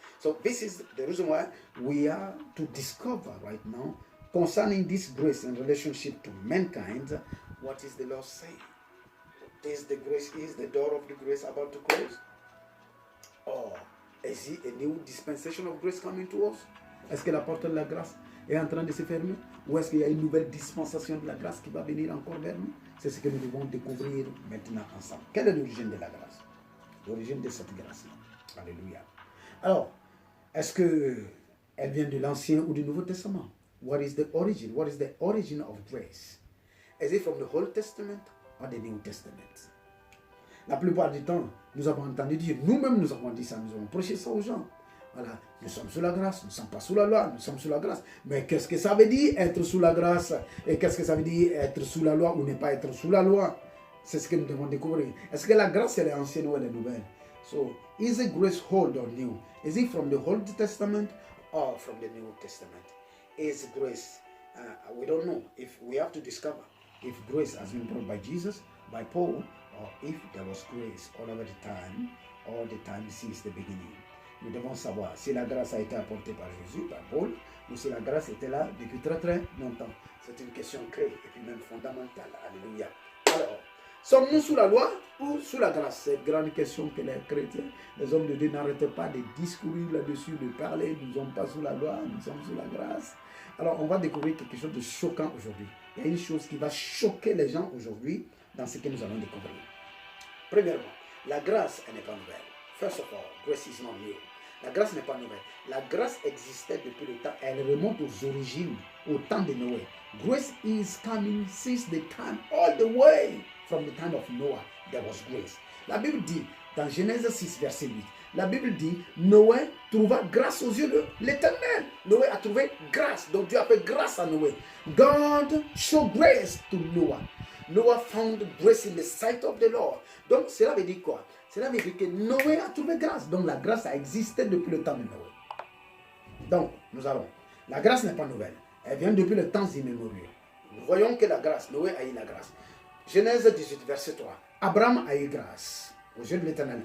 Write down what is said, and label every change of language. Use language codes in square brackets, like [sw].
[en] So this is the reason why we are to discover right now concerning this grace in relationship to mankind. What is the Lord saying? Is the door of the grace about to close? Or is it a new dispensation of grace coming to us? [fr] Est-ce que la porte de la grâce est en train de se fermer? Ou est-ce qu'il y a une nouvelle dispensation de la grâce qui va venir encore vers nous? C'est ce que nous devons découvrir maintenant ensemble. Quelle est l'origine de la grâce? L'origine de cette grâce-là. Alléluia. Alors, est-ce qu'elle vient de l'Ancien ou du Nouveau Testament? [en] What is the origin? What is the origin of grace? Is it from the Old Testament or the New Testament? [fr] La plupart du temps, nous avons entendu dire, nous-mêmes nous avons dit ça, nous avons prêché ça aux gens. Voilà, nous sommes sous la grâce, nous ne sommes pas sous la loi, nous sommes sous la grâce. Mais qu'est-ce que ça veut dire être sous la grâce? Et qu'est-ce que ça veut dire être sous la loi ou ne pas être sous la loi? C'est ce que nous devons découvrir. Est-ce que la grâce elle est ancienne ou elle est nouvelle? [en] So, is the grace old or new? Is it from the Old Testament or from the New Testament? Is grace, we don't know. If we have to discover if grace has been brought by Jesus, by Paul, or if there was grace all the time since the beginning. [fr] Nous devons savoir si la grâce a été apportée par Jésus, par Paul, ou si la grâce était là depuis très très longtemps. C'est une question clé et puis même fondamentale. Alléluia. Alors, sommes-nous sous la loi ou sous la grâce? Cette grande question que les chrétiens, les hommes de Dieu n'arrêtent pas de discourir là-dessus, de parler. Nous ne sommes pas sous la loi, nous sommes sous la grâce. Alors, on va découvrir quelque chose de choquant aujourd'hui. Il y a une chose qui va choquer les gens aujourd'hui dans ce que nous allons découvrir. Premièrement, la grâce, elle n'est pas nouvelle. [en] First of all, grace is not new. [fr] La grâce n'est pas nouvelle. La grâce existait depuis le temps. Elle remonte aux origines, au temps de Noé. [en] Grace is coming since the time, all the way from the time of Noah, there was grace. [fr] La Bible dit, dans Genèse 6, verset 8, la Bible dit, Noé trouva grâce aux yeux de l'Éternel. Noé a trouvé grâce. Donc Dieu a fait grâce à Noé. [en] God showed grace to Noah. Noah found grace in the sight of the Lord. [fr] Donc cela veut dire quoi? Cela veut dire que Noé a trouvé grâce. Donc la grâce a existé depuis le temps de Noé. Donc nous allons. La grâce n'est pas nouvelle. Elle vient depuis le temps immémorial. Nous voyons que la grâce, Noé a eu la grâce. Genèse 18, verset 3. Abraham a eu grâce aux yeux de l'Éternel.